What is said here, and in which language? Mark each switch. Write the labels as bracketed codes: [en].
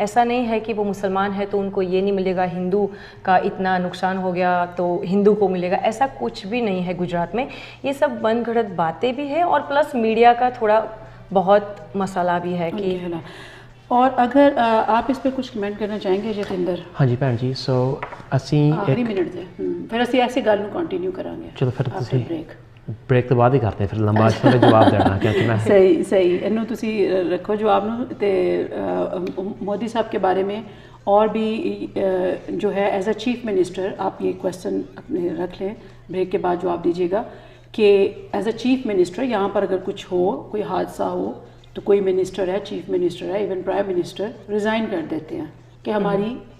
[hi] ऐसा नहीं है कि वो मुसलमान है तो उनको ये नहीं मिलेगा, हिंदू का इतना नुकसान हो गया तो हिंदू को मिलेगा, ऐसा कुछ भी नहीं है गुजरात में। ये सब मनगढ़ंत बातें भी है और प्लस मीडिया का थोड़ा बहुत मसाला भी है कि और अगर आप इस पे कुछ कमेंट करना चाहेंगे जतिंदर? हाँ जी भैन जी, सो [pa] ਅਸੀਂ ਆਖਰੀ ਮਿੰਟ ਦੇ ਫਿਰ ਅਸੀਂ ਐਸੀ ਗੱਲ ਨੂੰ ਕੰਟੀਨਿਊ ਕਰਾਂਗੇ। ਚਲੋ ਫਿਰ ਤੁਸੀਂ ਬ੍ਰੇਕ ਤੋਂ ਬਾਅਦ ਹੀ ਕਰਦੇ ਫਿਰ ਲੰਬਾ ਥੋੜਾ ਜਵਾਬ ਦੇਣਾ ਕਿਉਂਕਿ ਮੈਂ सही ਇਹਨੂੰ ਤੁਸੀਂ ਰੱਖੋ ਜਵਾਬ ਨੂੰ ਤੇ [hi] मोदी साहब के बारे में और भी जो है एज अ चीफ मिनिस्टर आप ये क्वेश्चन अपने रख लें, ब्रेक के बाद जवाब दीजिएगा कि एज अ चीफ मिनिस्टर यहाँ पर अगर कुछ हो, कोई हादसा हो तो कोई मिनिस्टर है, चीफ मिनिस्टर है, इवन प्राइम मिनिस्टर रिज़ाइन कर देते हैं कि हमारी